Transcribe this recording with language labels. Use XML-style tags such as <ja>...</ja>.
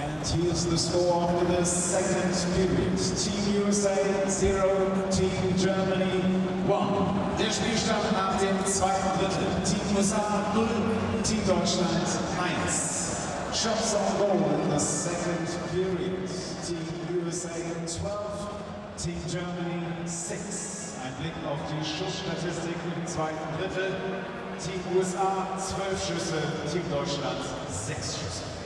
<en>here's the score after the second period. Team USA 0, Team Germany 1.</en> <de>Der Spielstand nach dem zweiten Drittel. Team USA 0, Team Deutschland 1.</de> <en>Shots on goal in the second period. Team USA 12, Team Germany 6.</en> <de>Ein Blick auf die Schussstatistik im zweiten Drittel. Team USA 12 Schüsse, Team Deutschland 6 Schüsse.</de>